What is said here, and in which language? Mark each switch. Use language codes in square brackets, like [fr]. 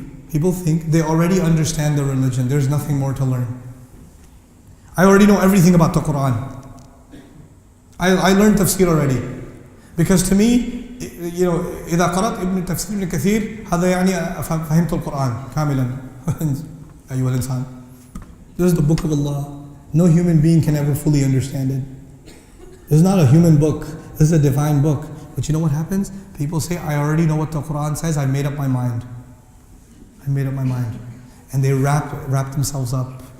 [en] People think they already understand the religion. There's nothing more to learn. I already know everything about the Quran. I learned tafsir already. Because to me, [ar] إذا قرأت تفسير ابن كثير هذا يعني فهمت القرآن كاملا. أيها الإنسان. [en] This is the book of Allah. No human being can ever fully understand it. This is not a human book. This is a divine book. But you know what happens? People say, I already know what the Quran says. I made up my mind. And they wrap themselves up.